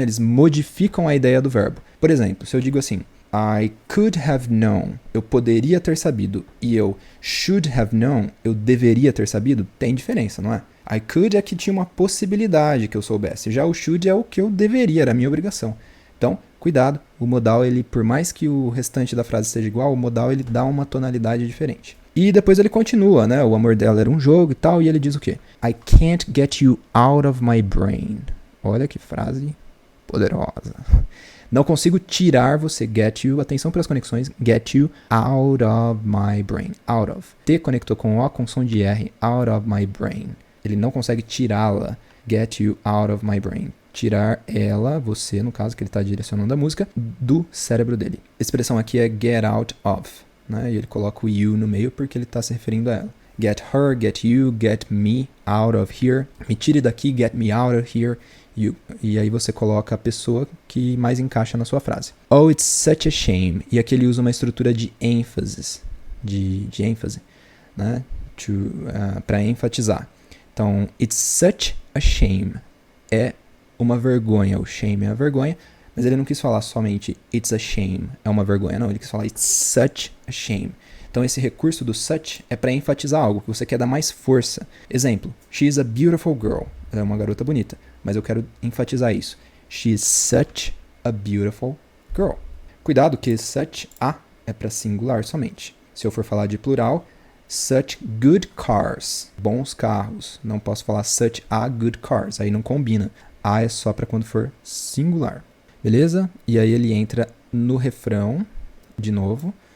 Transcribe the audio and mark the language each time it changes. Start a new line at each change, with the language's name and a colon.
Portuguese: Eles modificam a ideia do verbo. Por exemplo, se eu digo assim,
English: I could have known,
Portuguese: eu poderia ter sabido, e eu
English: should have known,
Portuguese: eu deveria ter sabido, tem diferença, não é? I could é que tinha uma possibilidade que eu soubesse, já o should é o que eu deveria, era a minha obrigação. Então, cuidado, o modal, ele, por mais que o restante da frase seja igual, o modal ele dá uma tonalidade diferente. E depois ele continua, né? O amor dela era um jogo e tal, e ele diz o quê?
English: I can't get you out of my brain.
Portuguese: Olha que frase poderosa. Não consigo tirar você, get you, atenção para as conexões,
English: get you out of my brain,
Portuguese: out of. T conectou com O com som de R,
English: out of my brain.
Portuguese: Ele não consegue tirá-la,
English: get you out of my brain.
Portuguese: Tirar ela, você, no caso, que ele está direcionando a música, do cérebro dele. A expressão aqui é get out of, né? E ele coloca o you no meio porque ele está se referindo a ela.
English: Get her, get you, get me out of here.
Portuguese: Me tire daqui,
English: get me out of here. You.
Portuguese: E aí você coloca a pessoa que mais encaixa na sua frase.
English: Oh, it's such a shame.
Portuguese: E aqui ele usa uma estrutura de ênfase, de ênfase, né? Para enfatizar. Então,
English: it's such a shame.
Portuguese: É uma vergonha. O shame é a vergonha, mas ele não quis falar somente
English: it's a shame,
Portuguese: é uma vergonha. Não, ele quis falar
English: it's such a shame.
Portuguese: Então esse recurso do such é para enfatizar algo, que você quer dar mais força.
English: Exemplo, she is a beautiful girl.
Portuguese: Ela é uma garota bonita, mas eu quero enfatizar isso.
English: She is such a beautiful girl.
Portuguese: Cuidado que such a é para singular somente. Se eu for falar de plural,
English: such good cars,
Portuguese: bons carros. Não posso falar
English: such a good cars,
Portuguese: aí não combina. A é só para quando for singular. Beleza? E aí ele entra no refrão, de novo.